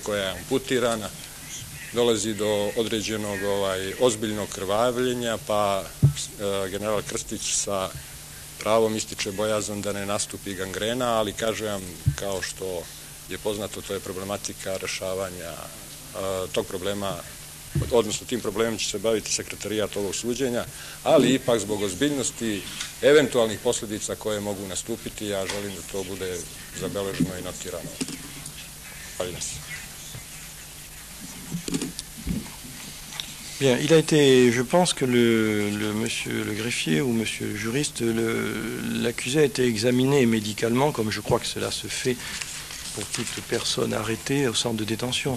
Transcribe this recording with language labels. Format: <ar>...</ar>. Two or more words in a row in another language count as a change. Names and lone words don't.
<sr>koja je amputirana, dolazi do određenog ozbiljnog krvavljenja, pa general Krstić sa pravom ističe bojazan da ne nastupi gangrena, ali kažem, kao što je poznato, to je problematika rešavanja tog problema, odnosno tim problemom će se baviti sekretarijat ovog suđenja, ali ipak zbog ozbiljnosti eventualnih posljedica koje mogu nastupiti, ja želim da to bude zabeleženo i notirano. Hvala se.</sr> <fr>Bien, il a été, je pense que monsieur le greffier ou monsieur le juriste, l'accusé a été examiné médicalement, comme je crois que cela se fait pour toute personne arrêtée au centre de détention.</fr>